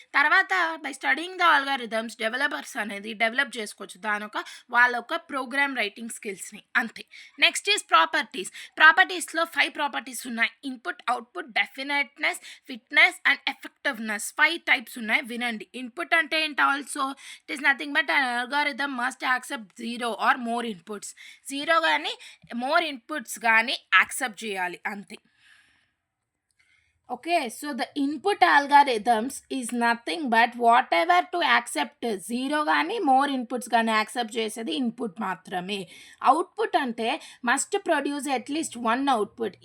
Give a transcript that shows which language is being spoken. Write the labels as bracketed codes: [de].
[te] తర్వాత [en] by studying the algorithms developers [te] అనేది develop చేసుకోవచ్చు వాళ్ళ ఒక ప్రోగ్రామ్ రైటింగ్ స్కిల్స్ని. అంతే. నెక్స్ట్ ఈజ్ ప్రాపర్టీస్లో 5 ప్రాపర్టీస్ ఉన్నాయి. [en] Input, output, definiteness, fitness and effectiveness. [te] 5 types ఉన్నాయి, వినండి. ఇన్పుట్ అంటే ఏంటి? [en] Also it is nothing but an algorithm must accept 0 or more inputs. [te] 0 కానీ [en] more inputs [te] కానీ యాక్సెప్ట్ చేయాలి అంతే. Okay. [en] So the input algorithms is nothing but whatever to accept. [te] 0 కానీ more inputs కానీ యాక్సెప్ట్ చేసేది input మాత్రమే. [en] Output అంటే must produce at least 1 output.